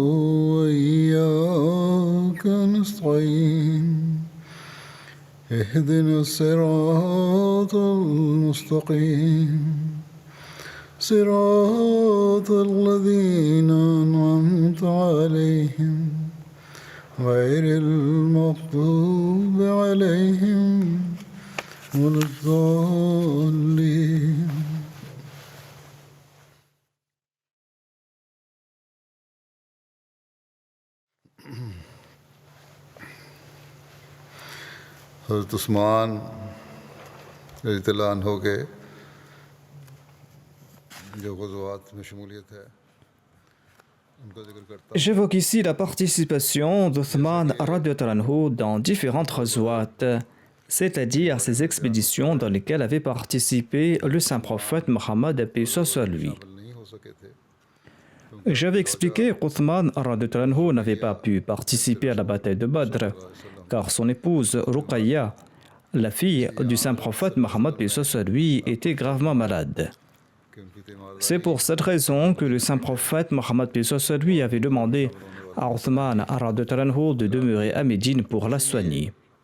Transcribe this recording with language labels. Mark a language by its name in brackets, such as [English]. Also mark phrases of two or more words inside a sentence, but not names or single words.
[Arabic] وإياك نستعين اهدنا الصراط المستقيم صراط الذين أنعمت عليهم غير المغضوب عليهم ولا الضالين. [Urdu] حضرت عثمان [Arabic] رضی اللہ عنہ [Urdu] کے جو غزوات میں شمولیت ہے ان کا ذکر کرتا ہوں. [French] J'évoque ici la participation d'Uthman [Arabic] رضي الله عنه [French] dans différentes ghazwat, c'est-à-dire ces expéditions dans lesquelles avait participé le saint prophète Mohammed paix soit lui. [Urdu] نہیں ہو سکے تھے. [French] J'avais expliqué qu'Uthman [Arabic] رضي الله عنه [French] n'avait pas pu participer à la bataille de Badr, car son épouse Ruqayya, la fille du saint prophète Mohammed paix soit lui, était gravement malade. C'est pour cette raison que le saint prophète Mohammed paix soit lui avait demandé à Uthman [Arabic] رضي الله عنه [French] de demeurer à Médine pour la soigner.